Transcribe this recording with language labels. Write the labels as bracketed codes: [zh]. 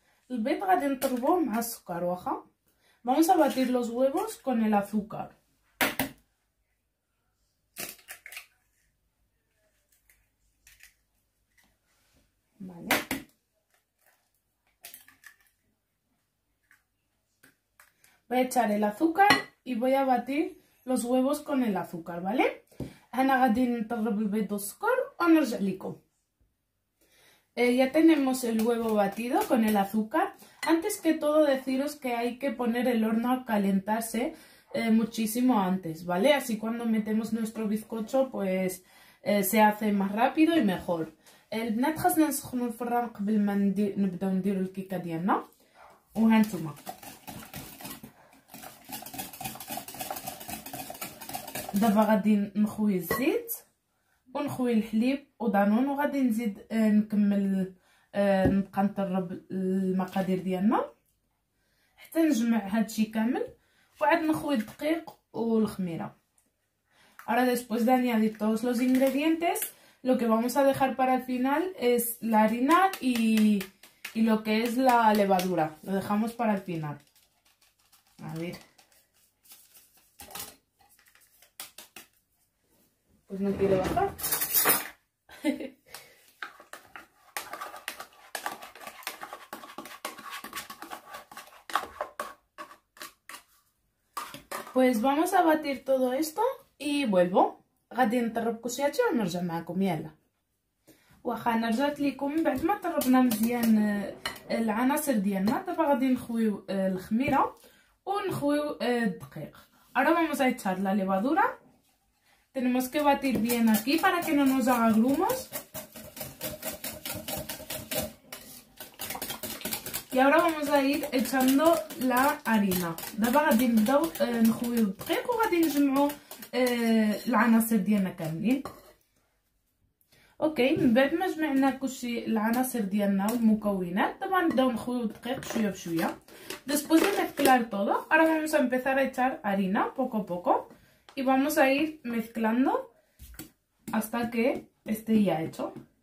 [ar] البيض غادي نطربوه مع السكر واخا. [es] Vamos a batir los huevos con el azúcar. Vale. Voy a echar el azúcar y voy a batir los huevos con el azúcar, ¿vale? [ar] أنا غادي نطرب البيض والسكر ونرجع لكم. [es] Ya tenemos el huevo batido con el azúcar. Antes que todo deciros que hay que poner el horno a calentarse muchísimo antes, ¿vale? Así cuando metemos nuestro bizcocho pues se hace más rápido y mejor. [ar] البنات خاصنا نسخنوا الفران قبل ما نبداو نديروا الكيكه ديالنا. وهانتوما دابا غادي نخوي الزيت ونخوي الحليب ودانون، وغادي نزيد نكمل نبقى نطرب المقادير ديالنا حتى نجمع هادشي كامل، وعاد نخوي الدقيق والخميره. [es] Ahora después de añadir todos los ingredientes, lo que vamos a dejar para el final es la harina y lo que es la levadura. Lo dejamos para el final. A ver. Pues no quiere bajar. Pues vamos a batir todo esto y vuelvo. [ar] غادي نطرب كلشي ونرجع معكم. يلا واخا انا رجعت لكم بعد ما طربنا مزيان العناصر ديالنا. دابا غادي نخويو الخميره ونخويو الدقيق. [es] Ahora vamos a echar la levadura. Tenemos que batir bien aquí para que no nos haga grumos. Y ahora vamos a ir echando la harina. [ar] دابا غادي نبداو نخويو الدقيق وغادي نجمعو العناصر ديالنا كاملين. اوكي. من بعد ما جمعنا كلشي العناصر ديالنا والمكونات، طبعا نبداو نخويو الدقيق شويه بشويه. [es] Después de mezclar todo, ahora vamos a empezar a echar harina poco a poco y vamos a ir mezclando hasta que esté ya hecho.